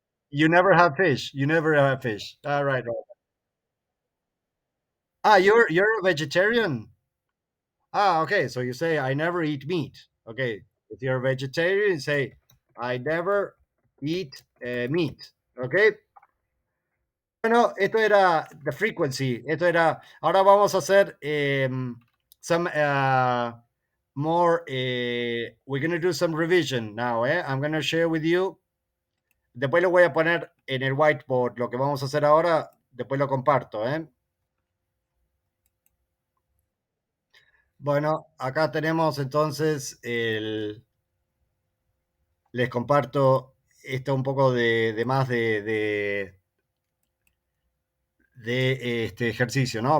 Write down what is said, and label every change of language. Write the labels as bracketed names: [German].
[English] You never have fish. You never have fish. All right, right. Ah, you're a vegetarian. Ah, okay. So you say I never eat meat. Okay. If you're a vegetarian, say I never eat meat. [Spanish] Okay. Bueno, esto era [English] the frequency. [Spanish] Esto era. Ahora vamos a hacer [English] some more. We're gonna do some revision now. I'm gonna share with you. [Spanish] Después lo voy a poner en el whiteboard. Lo que vamos a hacer ahora, después lo comparto. Bueno, acá tenemos entonces les comparto esto un poco de más de este ejercicio, ¿no?